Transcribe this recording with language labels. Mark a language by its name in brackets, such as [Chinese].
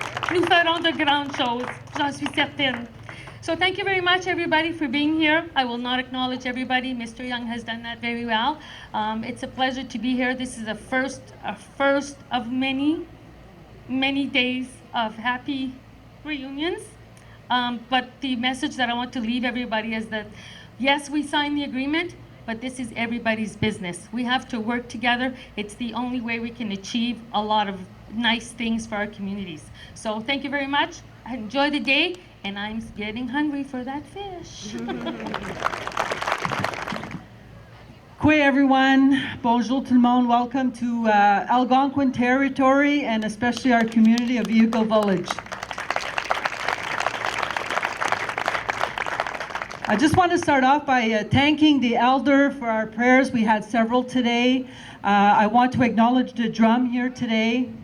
[French] Nous ferons de grandes choses, j'en suis certaine. [English] So thank you very much, everybody, for being here. I will not acknowledge everybody. Mr. Young has done that very well. It's a pleasure to be here. This is a first of many days of happy reunions. But the message that I want to leave everybody is that, yes, we signed the agreement, but this is everybody's business. We have to work together. It's the only way we can achieve a lot of nice things for our communities. So thank you very much. Enjoy the day. And I'm getting hungry for that fish. [French] Kwe everyone, bonjour tout le monde. [English] Welcome to Algonquin territory and especially our community of Eagle Village. I just want to start off by thanking the elder for our prayers. We had several today. I want to acknowledge the drum here today.